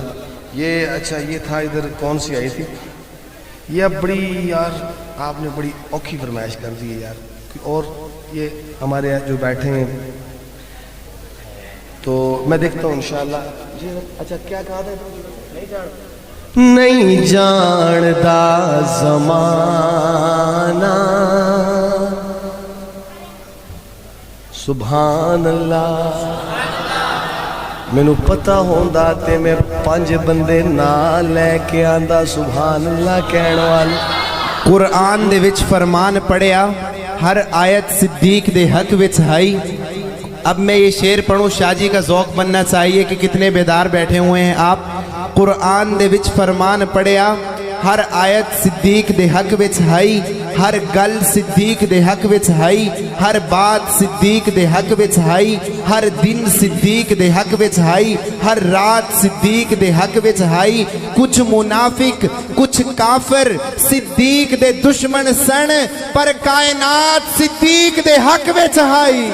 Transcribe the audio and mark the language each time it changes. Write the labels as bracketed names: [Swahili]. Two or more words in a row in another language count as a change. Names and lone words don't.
[Urdu] یہ اچھا یہ تھا ادھر کون سی آئی تھی یہ اب بڑی یار آپ نے بڑی اوکھی فرمائش کر دی ہے یار. اور یہ ہمارے جو بیٹھے ہیں تو میں دیکھتا ہوں [Arabic] انشاءاللہ. [Urdu] جی اچھا کیا کہا تھا [Punjabi] نہیں جاندا زمانہ [Arabic] سبحان اللہ. [Punjabi] مینوں پتہ ہوندا تے میں 5 بندے نہ لے کے آندا [Arabic] سبحان اللہ [Punjabi] کہن والے. قرآن دے وچ فرمان پڑھیا ہر آیت صدیق دے حق وچ ہائی. [Urdu] اب میں یہ شعر پڑھوں شاہ جی کا ذوق بننا چاہیے کہ کتنے بیدار بیٹھے ہوئے ہیں آپ. [Punjabi] قرآن دے وچ فرمان پڑھیا ہر آیت صدیق دے حق وچ ہائی ہر گل صدیق دے حق وچ ہائی ہر بات صدیق دے حق وچ ہائی ہر دن صدیق دے حق وچ ہائی ہر رات صدیق دے حق وچ ہائی. کچھ منافق کچھ کافر صدیق دے دشمن سن پر کائنات صدیق دے حق وچ ہائی.